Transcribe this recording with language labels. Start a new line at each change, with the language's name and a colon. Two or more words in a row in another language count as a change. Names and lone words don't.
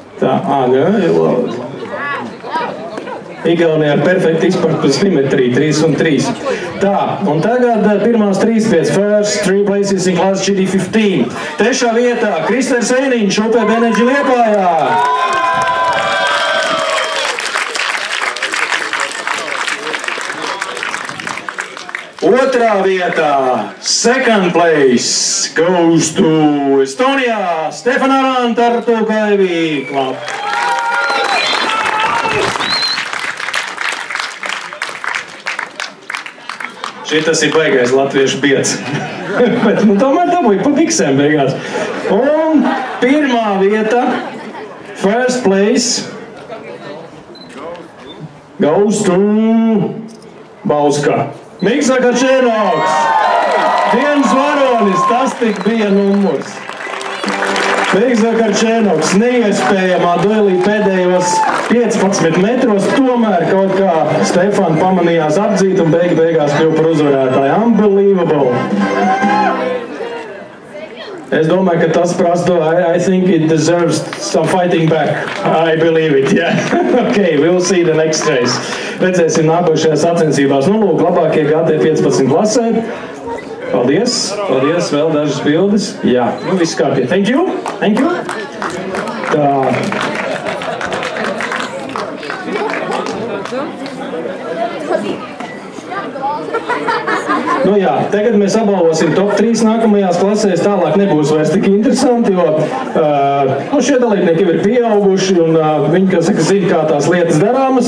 Latvian: Tā, Igaunijā ar perfektu izpratni simetriju, 3 un 3. Tā, un tagad pirmās 3 pēc
English: first 3 places in class GD15.
Latvian: 3. vietā Kristers Einiņš, UPB Energy Liepājā. Otrā vietā,
English: second place, goes to Estonia, Stefan Arant ar Tukaivi Club.
Latvian: Šitas ir baigais latviešu bieds. Bet tomēr dabūja pa biksēm beigās. Un pirmā vieta,
English: first place, goes to Bauska.
Latvian: Miksa Kačēnoks, dienas varonis, tas tik bija numurs. Miksa Kačēnoks neiespējamā duelī pēdējos 15 metros, tomēr kaut kā Stefan pamanījās apdzīt un beigās kļuva par uzvarētāju. Unbelievable! Es domāju, ka tas prasa,
English: I think it deserves some fighting back. I believe it, yeah. Okay, we'll see the next race.
Latvian: Redzēsim nākošajās sacensībās. Nu, lūk, labākie GT15 klasē. Paldies, paldies, vēl dažas bildes. Jā, nu viss kārtībā.
English: Thank you, thank you.
Latvian: Tā. Nu jā, tagad mēs apbalvosim top 3 nākamajās klasēs, tālāk nebūs vairs tik interesanti, jo šie dalībnieki jau ir pieauguši un viņi, kā saka, zina, kā tās lietas darāmas.